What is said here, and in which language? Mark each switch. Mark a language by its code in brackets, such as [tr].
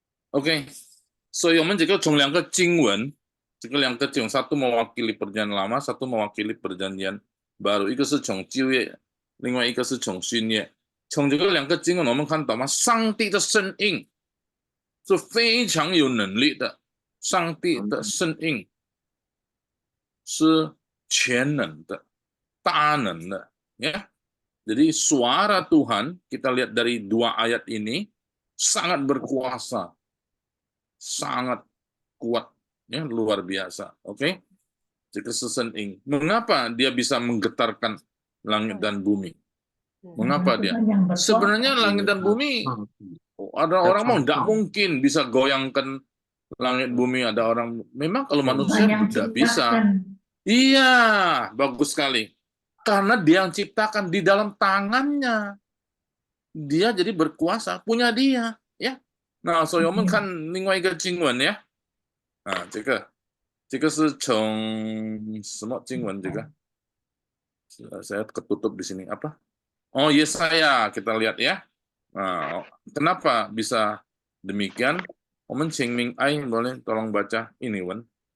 [zh] Oke, so 我们这个从2个经文，这个2个经文， [id] satu mewakili perjanjian lama, satu mewakili perjanjian baru， [zh] 一个是从旧约，另外一个是从新约。从这个2个经文，我们看到吗？上帝的声音是非常有能力的，上帝的声音是全能的、大能的。 [id] Ya, jadi suara Tuhan kita lihat dari 2 ayat ini sangat berkuasa, sangat kuat, ya luar biasa. Oke, jika sesening, mengapa dia bisa menggetarkan langit dan bumi? Mengapa dia? Sebenarnya langit dan bumi, ada orang mau tidak mungkin bisa goyangkan langit bumi. Ada orang memang kalau manusia tidak bisa. Iya, bagus sekali. Karena dia yang ciptakan di dalam tangannya. Dia jadi berkuasa, punya dia. Ya. [zh] Nah, 所以我们看另外一个经文呀。这个是从什么经文？这个 [id] saya ketutup di sini apa? Oh, Yesaya, kita lihat ya. Nah, kenapa bisa demikian? [zh] 我们请明爱 [id] boleh tolong baca ini, Wan.